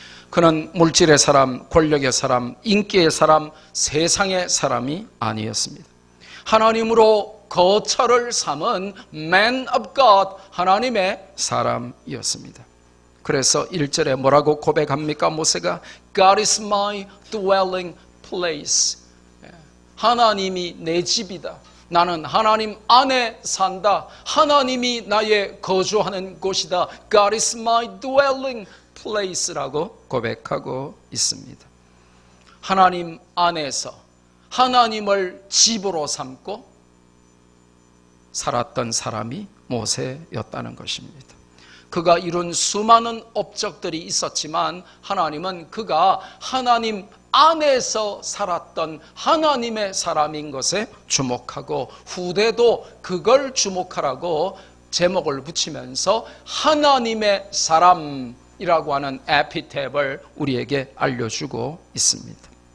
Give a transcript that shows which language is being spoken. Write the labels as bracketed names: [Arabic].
[Korean] 그는 물질의 사람, 권력의 사람, 인기의 사람, 세상의 사람이 아니었습니다. 하나님으로 거처를 삼은 Man of God, 하나님의 사람이었습니다. 그래서 1절에 뭐라고 고백합니까? [English] 모세가 God is my dwelling place. [Korean] 하나님이 내 집이다. 나는 하나님 안에 산다. 하나님이 나의 거주하는 곳이다. [English] God is my dwelling place라고 고백하고 있습니다. [Korean] 하나님 안에서 하나님을 집으로 삼고 살았던 사람이 모세였다는 것입니다. 그가 이룬 수많은 업적들이 있었지만 하나님은 그가 하나님 안에서 살았던 하나님의 사람인 것에 주목하고 후대도 그걸 주목하라고 제목을 붙이면서 하나님의 사람이라고 하는 에피탭을 우리에게 알려주고 있습니다.